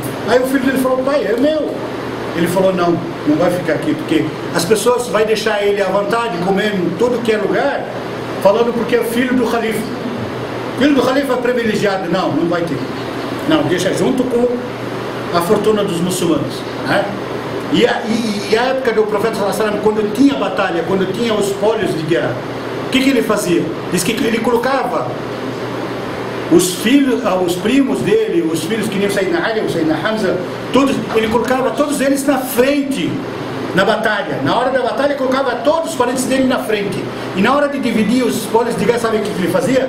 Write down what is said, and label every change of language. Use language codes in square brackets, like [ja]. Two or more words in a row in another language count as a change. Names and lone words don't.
[pt] Aí o filho dele falou: pai, é meu. Ele falou: não vai ficar aqui, porque as pessoas vão deixar ele à vontade, comer em todo que é lugar, falando porque é filho do califa. Filho do califa é privilegiado. Não vai ter. Não, deixa junto com a fortuna dos muçulmanos, né? E a época do profeta [ar] صلى الله عليه وسلم, [pt] quando tinha batalha, quando tinha os espólios de guerra, o que ele fazia? Diz que ele colocava os filhos, os primos dele, os filhos que nem o Sayyidina Ali, o Sayyidina Hamza, todos, ele colocava todos eles na frente na batalha. Na hora da batalha, colocava todos os parentes dele na frente. E na hora de dividir os espólios de guerra, sabe o que ele fazia?